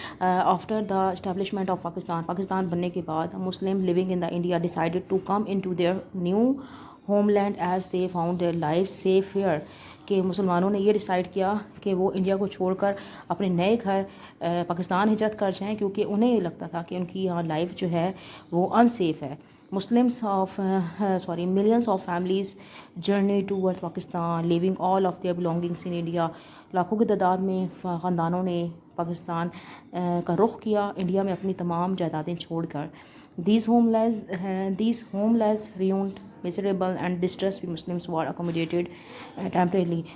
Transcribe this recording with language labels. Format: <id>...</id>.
<en>after the establishment of Pakistan</en> <ur>بننے کے بعد</ur> <en>Muslim living in the India decided to come in to their new homeland as they found their life safe here,</en> <ur>کہ مسلمانوں نے یہ decide کیا کہ وہ انڈیا کو چھوڑ کر اپنے نئے گھر پاکستان ہجرت کر جائیں، کیونکہ انہیں یہ لگتا تھا کہ ان کی یہاں لائف جو ہے وہ انسیف ہے.</ur> <en>millions of families journey towards Pakistan leaving all of their belongings in India.</en> <ur>لاکھوں کی تعداد میں خاندانوں نے پاکستان کا رخ کیا انڈیا میں اپنی تمام جائیدادیں چھوڑ کر.</ur> <en>These homeless ruined, miserable and distressed Muslims were accommodated temporarily.</en>